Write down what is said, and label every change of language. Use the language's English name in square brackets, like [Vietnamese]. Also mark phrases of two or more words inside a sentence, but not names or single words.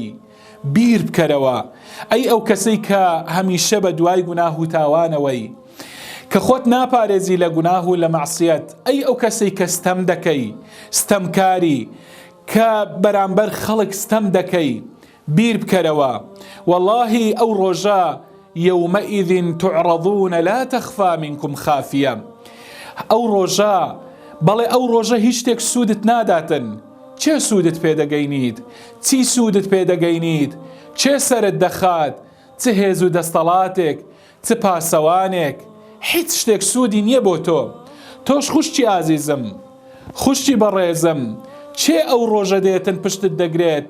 [Central Kurdish] بیر بکەرەوە ئەی ئەو کەسەی کە هەمیشە بە دوای گوناه و تاوانەوەی، کە خۆت ناپارێزی لە گوناه و لە مەعسیەت. ئەی ئەو کەسەی کە ستەم دەکەی، ستەمکاری، کە بەرامبەر خەڵک ستەم دەکەی، بیر بکەرەوە وەڵڵاهی ئەو ڕۆژە [Arabic] يومئذ تعرضون لا تخفى منكم خافية. [Central Kurdish] ئەو ڕۆژە هیچ شتێک سوودت ناداتن. چێ سوودت پێدەگەینیت؟ چی سوودت پێدەگەینیت؟ چێ سەرت دەخات؟ چ هێز و دەستەڵاتێک، چ پاسەوانێک؟ هیچ شتێک سوودی نییە بۆ تۆ. تۆش خوشتی ئازیزم، خوشتی بەڕێزم، چێ ئەو ڕۆژە دێتن پشتت دەگرێت؟